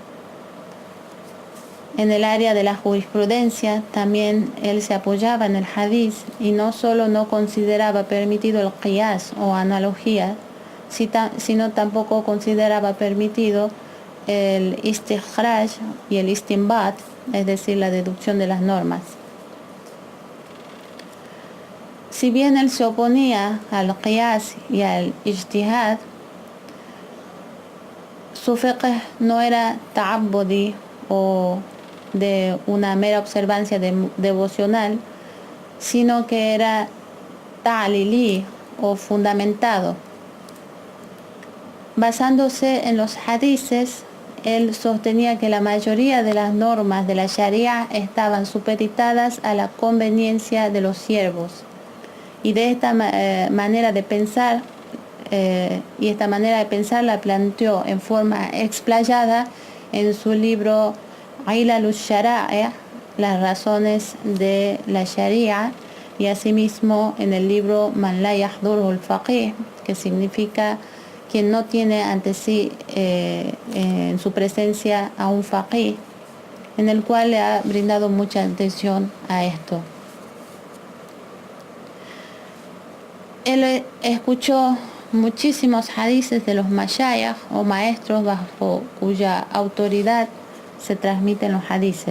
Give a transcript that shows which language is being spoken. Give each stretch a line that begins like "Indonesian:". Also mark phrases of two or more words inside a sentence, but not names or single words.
Spanish: En el área de la jurisprudencia también él se apoyaba en el hadith y no solo no consideraba permitido el qiyas o analogía, sino tampoco consideraba permitido el istikhraj y el istinbat, es decir, la deducción de las normas. Si bien él se oponía al qiyas y al ijtihad, su fiqh no era ta'abbudi o de una mera observancia devocional, sino que era ta'lili o fundamentado. Basándose en los hadices, él sostenía que la mayoría de las normas de la Sharia estaban supeditadas a la conveniencia de los siervos, y de esta manera de pensar la planteó en forma explayada en su libro Ilalush Shara'i', las razones de la Sharia, y asimismo en el libro Man la yahdurhu al-faqih, que significa quien no tiene ante sí en su presencia a un faqih, en el cual le ha brindado mucha atención a esto. Él escuchó muchísimos hadices de los mashayikh o maestros bajo cuya autoridad se transmiten los hadices.